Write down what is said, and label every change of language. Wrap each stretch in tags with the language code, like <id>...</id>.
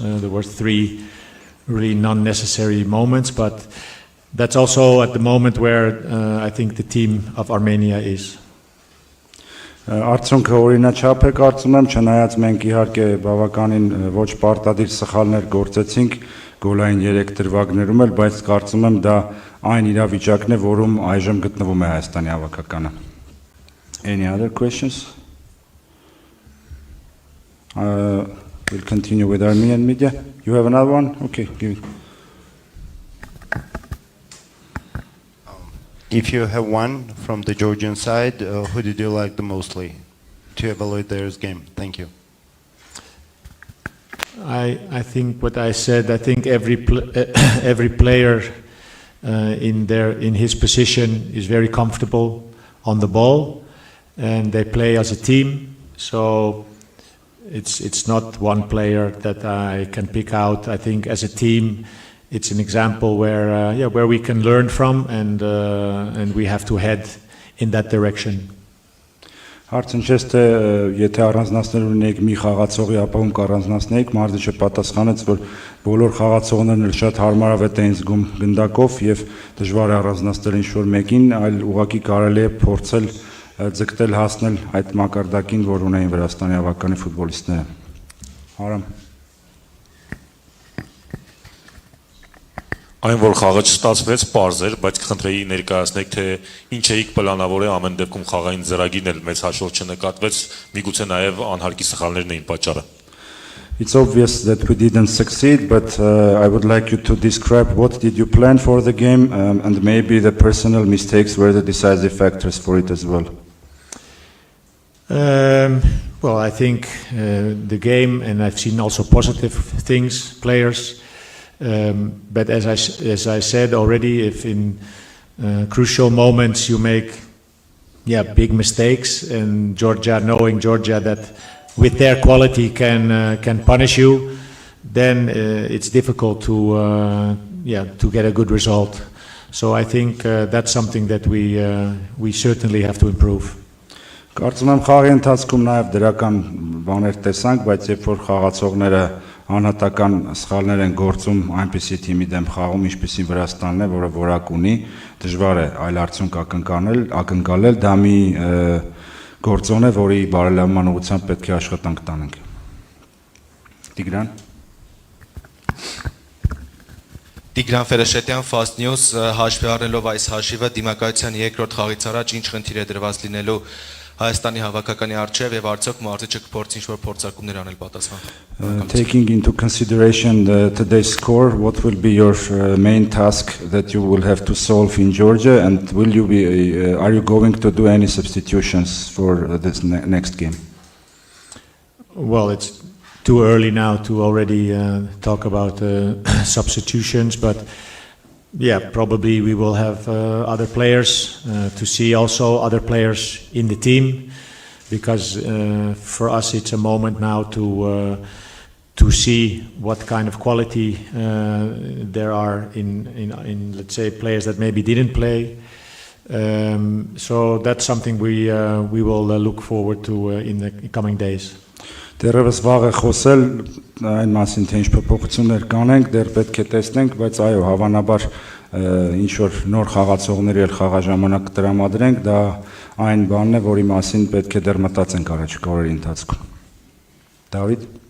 <en>There were three really non-necessary moments, but that's also at the moment where I think the team of Armenia is.</en> <hy>Արդյունքը օրինաչափ է կարծում եմ, չնայած մենք իհարկե բավականին ոչ պարտադիր սխալներ գործեցինք գոլային 3 դրվագներում էլ, բայց կարծում եմ դա այն իրավիճակն է, որում այժմ գտնվում է Հայաստանի հավաքականը։</hy> <en>Any other questions? We'll continue with Armenian media. You have another one? Okay, give it. If you have one from the Georgian side, who did you like the mostly to evaluate their game? Thank you. I think what I said. I think every player in his position is very comfortable on the ball, and they play as a team. So it's not one player that I can pick out. I think as a team, it's an example where we can learn from, and we have to head in that direction.</en> <hy>Հարցն չէ թե եթե առանձնացնել ունենք մի խաղացողի, ապա ում կառանձնացնենք, մարզիչը պատասխանեց, որ բոլոր խաղացողներն էլ շատ հարմարավետ էին զգում գնդակով եւ դժվար է առանձնացնել ինչ-որ մեկին, այլ ուղղակի կարելի է փորձել ձգտել հասնել այդ մակարդակին, որ ունեին Վրաստանի հավաքականի ֆուտբոլիստները։ Արամ Այն որ խաղը չստացվեց, պարզ էր, բայց կխնդրեի ներկայացնեք, թե ինչ էիք պլանավորել ամեն դեպքում խաղային ծրագիրն էլ մեծ հաշվով չնկատվեց, միգուցե նաև անհարկի սխալներն էին պատճառը։</hy> <en>It's obvious that we didn't succeed, but I would like you to describe what did you plan for the game, and maybe the personal mistakes were the decisive factors for it as well. Well, I think the game, and I've seen also positive things, players. But as I said already, if in crucial moments you make big mistakes, and knowing Georgia that with their quality can punish you, then it's difficult to get a good result. So I think that's something that we certainly have to improve.</en> <hy>Կարծում եմ խաղի ընթացքում նաև դրական բաներ տեսանք, բայց երբ որ խաղացողները անհատական սխալներ են գործում այնպիսի թիմի դեմ խաղում, ինչպիսին Վրաստանն է, որը որակ ունի, դժվար է այլ արդյունք ակնկալել, դա մի գործոն է, որի բարելավման ուղղությամբ պետք է աշխատանք տանենք։ Տիգրան Տիգրան Ֆերեշետյան, Fast News, հաշվի առնելով այս հաշիվը, դիմակայության երկրորդ խաղից առաջ ինչ խնդիր է դրված լինելու Հայաստանի հավաքականի առջև եւ արդյոք մարզիչը կփորձի ինչ-որ փորձարկումներ անել պատասխան։</hy> <en>Taking into consideration today's score, what will be your main task that you will have to solve in Georgia, and are you going to do any substitutions for this next game? Well, it's too early now to already talk about substitutions, but probably we will have other players to see also other players in the team, because for us it's a moment now to see what kind of quality there are in let's say players that maybe didn't play, So that's something we will look forward to in the coming days.</en> <hy>Դեռևս վաղ է խոսել այն մասին, թե ինչ փոփոխություններ կանենք, դեռ պետք է տեսնենք, բայց այո, հավանաբար ինչ որ նոր խաղացողների էլ խաղաժամանակ տրամադրենք, դա այն բանն է, որի մասին պետք է դեռ մտածենք առաջիկա օրերի ընթացքում։ Դավիթ</hy>